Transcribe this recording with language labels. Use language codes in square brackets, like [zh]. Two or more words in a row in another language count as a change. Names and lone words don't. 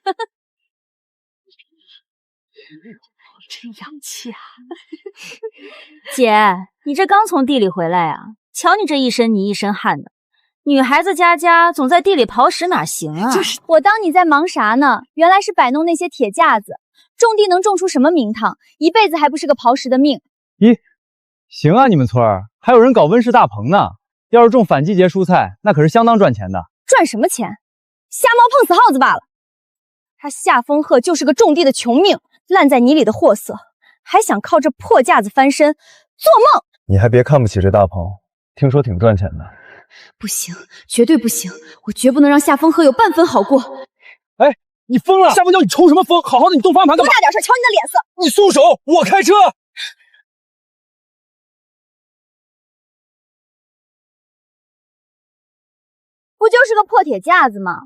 [zh] 真洋氣啊！姐，你這剛從地裡回來啊？瞧你這一身泥一身汗的，女孩子家家總在地裡刨食哪行啊？我當你在忙啥呢？原來是擺弄那些鐵架子，種地能種出什麼名堂？一輩子還不是個刨食的命。咦，行啊，你們村兒還有人搞溫室大棚呢。要是種反季節蔬菜，那可是相當賺錢的。賺什麼錢？瞎貓碰死耗子罷了。他夏風鶴就是個種地的窮命，爛在泥裡的貨色，還想靠這破架子翻身，做夢！你還別看不起這大棚，聽說挺賺錢的。不行，绝对不行！我绝不能让夏风荷有半分好过。哎，你疯了！夏风娇，你抽什么风？好好的，你动方向盘干嘛？多大点事，瞧你的脸色！你松手，我开车。不就是个破铁架子吗？